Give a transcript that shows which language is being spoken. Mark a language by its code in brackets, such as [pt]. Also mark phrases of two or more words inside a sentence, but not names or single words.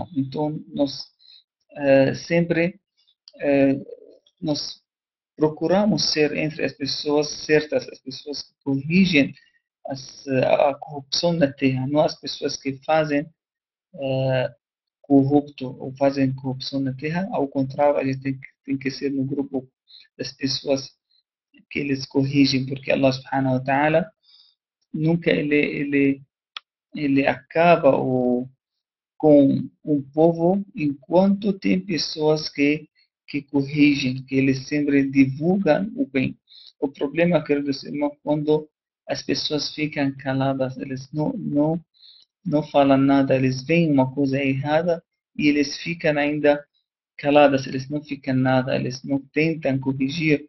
[pt] Então, nós sempre eh, nós procuramos ser entre as pessoas certas, as pessoas que corrigem a corrupção na Terra, não as pessoas que fazem corrupto ou fazem corrupção na Terra. Ao contrário, a gente tem que ser no grupo das pessoas que eles corrigem, porque [ar] الله سبحانه وتعالى [pt] nunca ele acaba com um povo enquanto tem pessoas que corrigem, que eles sempre divulgam o bem. O problema, queridos irmãos, quando as pessoas ficam caladas, eles não falam nada, eles veem uma coisa errada e eles ficam ainda caladas, eles não ficam nada, eles não tentam corrigir.